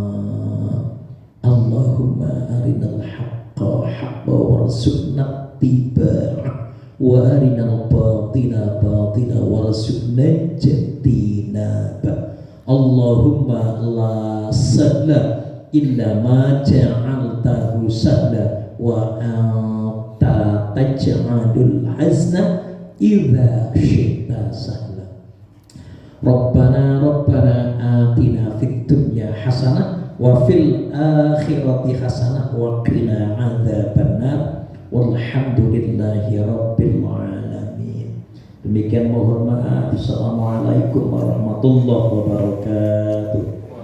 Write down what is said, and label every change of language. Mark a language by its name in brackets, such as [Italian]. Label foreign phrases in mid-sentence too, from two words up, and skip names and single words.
[Arabic] اللهم أرنا الحق حقا وارزقنا اتباعه وأرنا الباطل باطلا وارزقنا اجتنابه. اللهم لا سهل إلا ما جعلته سهلا وأنت تجعل الحزن إذا شئت سهلا. ربنا آتنا في الدنيا حسنة وفي الآخرة حسنة وقنا عذاب النار. والحمد لله رب العالمين. [Indonesian] Demikian mohon maaf. [Arabic] السلام عليكم ورحمة الله وبركاته.